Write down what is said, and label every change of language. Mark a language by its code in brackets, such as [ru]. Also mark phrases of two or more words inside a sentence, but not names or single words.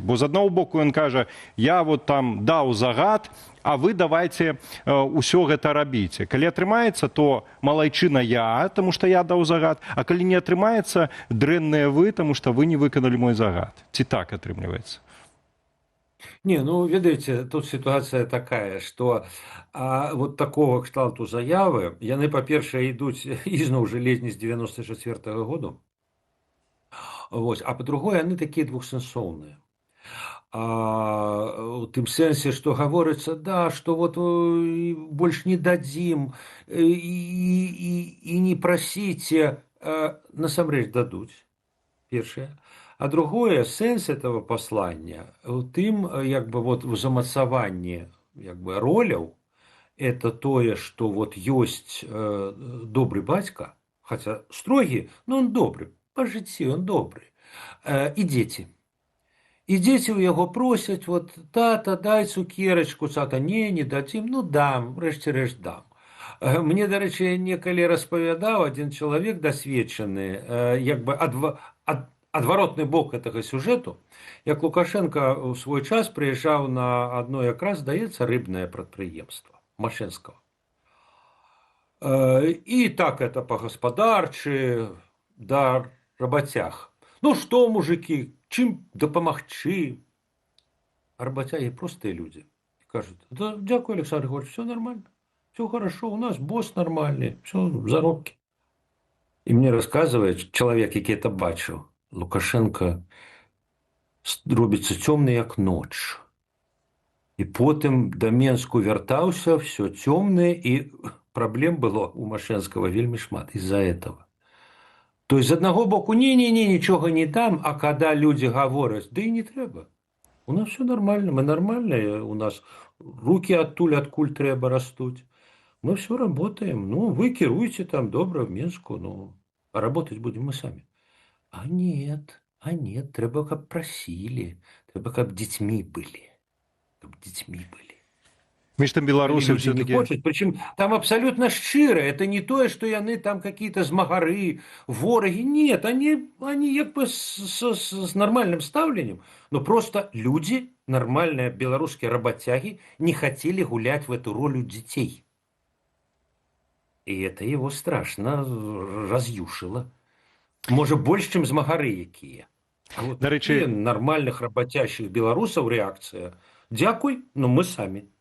[be] Бо з аднаго боку ён кажа, я вот там даў загад, а вы давайте ўсё гэта рабіце. Калі атрымаецца, то малайчына я, таму што я даў загад, а калі не атрымаецца, дрэнныя вы, таму што вы не выканалі мой загад. Ці так атрымліваецца? Не, ну, ведаеце, [ru] тут ситуация такая, что вот [be] такого кшталту заявы, яны, па-першае, ідуць ізноў жа ледзь з 94-го году, вот, а па-другое, яны такія двухсэнсоўныя. У тым сэнсе, што гаворыцца, да, што вот больш не дадзім і не прасіце, насамрэч дадуць, першае. А другое, сэнс [ru] этого послания [be] у тым, як бы вот в замацаванні як бы роляў, это тое, што вот ёсць добры бацька, хаця строгі, [ru] но он [be] добры, па жыцці он добры, і дзеці. І дзеці ў яго просяць, вот, тата, дай цукерачку, тата, не дадзім, ну дам, рэшце-рэшт дам. Мне, дарэчы, некалі распавядаў адзін чалавек дасведчаны, як бы адваротны бок гэтага сюжэту, як Лукашенко ў свой час прыязджаў на адно якраз, здаецца, рыбнае прадпрыемства Машэнскага. І так это па-гаспадарчы, да рабацяг. [ru] Ну што, мужики, [be] чым дапамагчы? А рабацягі простыя людзі. Кажуць, да, дзякуй, [ru] Александр Григорьевич, все нормально, все хорошо, у нас босс нормальный, все, [be] заробкі. І мне расказвае чалавек, які это бачыў, Лукашенко робіцца цёмны, як ноч. І потым да Менску вяртаўся, все цёмнае, і праблем было у Машэнскага вельмі шмат [ru] из-за этого. То есть [be] з аднаго боку не-не-не, нічога не там, [ru] а когда люди говорять, [be] да і не трэба. [ru] У нас все нормально, мы нормальные, у нас руки [be] адтуль, адкуль трэба растуць. [ru] Мы все работаем. Ну, вы кируйте там добра в Минску, ну, а работать будем мы сами. А нет, [be] трэба, каб просили, трэба, каб дзецьмі былі. Каб дзецьмі былі. Між тым беларусы [ru] Люди не все-таки... [be] хочуць, [ru] причем там абсолютно [be] шчыра, это не тое, [ru] что яны там какие-то змагары, вораги, нет, они як бы с нормальным ставленнем, но просто люди, нормальные белорусские работяги, не хотели гулять в эту роль у детей. И это его страшно раз'юшило. Может, больше, чем змагары якія. А вот [uk] До речі, [ru] нормальных работящих белорусов реакция. Дякуй, но мы сами.